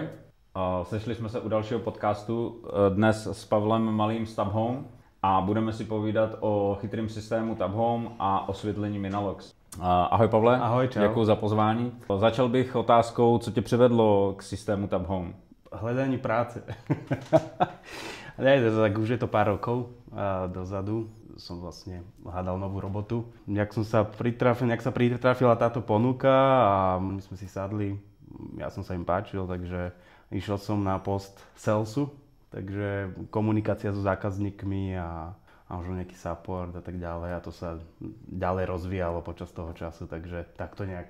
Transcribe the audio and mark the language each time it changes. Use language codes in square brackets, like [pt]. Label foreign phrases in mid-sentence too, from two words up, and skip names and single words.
[cs] Sešli jsme se u dalšího podcastu dnes s Pavlem Malým z Tab Home a budeme si povídat o chytrém systému Tab Home a osvětlení Minalox. Ahoj Pavle, ahoj, čau. Děkuji za pozvání. Začal bych otázkou, co tě přivedlo k systému Tab Home? Hledání práce. [sk] Tak už je to pár rokov dozadu. Som vlastne hľadal novú robotu. Jak sa pritrafila táto ponuka a my sme si sadli, ja som sa im páčil, takže išiel som na post salesu, takže komunikácia so zákazníkmi a možno nejaký support a tak ďalej a to sa ďalej rozvíjalo počas toho času, takže takto nejak.